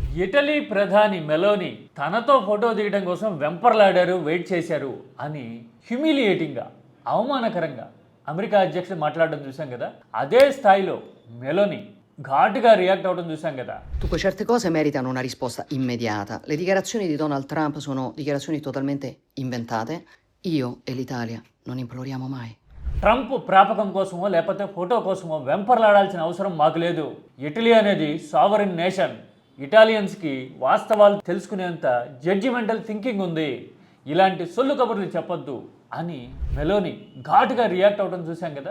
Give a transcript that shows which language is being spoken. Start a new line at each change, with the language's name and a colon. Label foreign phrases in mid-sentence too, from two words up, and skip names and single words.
Telugu: ఇటలీ ప్రధాని మెలోని తనతో ఫోటో దిగడం కోసం వెంపర్లాడారు, వెయిట్ చేశారు అని హ్యూమిలియేటింగ్గా, అవమానకరంగా అమెరికా అధ్యక్షుడు మాట్లాడడం చూసాం కదా. అదే స్థాయిలో మెలోని ఘాటుగా రియాక్ట్ అవడం చూసాం కదా.
Italian: Dunque, certe cose meritano una risposta immediata. Le dichiarazioni di Donald Trump sono dichiarazioni totalmente inventate. Io e l'Italia non imploriamo mai.
Telugu: ట్రంప్ ప్రాపకం కోసమో లేకపోతే ఫోటో కోసమో వెంపర్లాడాల్సిన అవసరం మాకు లేదు. ఇటలీ అనేది
English: sovereign nation.
Telugu: ఇటాలియన్స్కి వాస్తవాలు తెలుసుకునేంత
English: judgemental thinking
Telugu: ఉంది. ఇలాంటి సొల్లు కబుర్లు చెప్పొద్దు అని మెలోని ఘాటుగా రియాక్ట్ అవడం చూసాం కదా.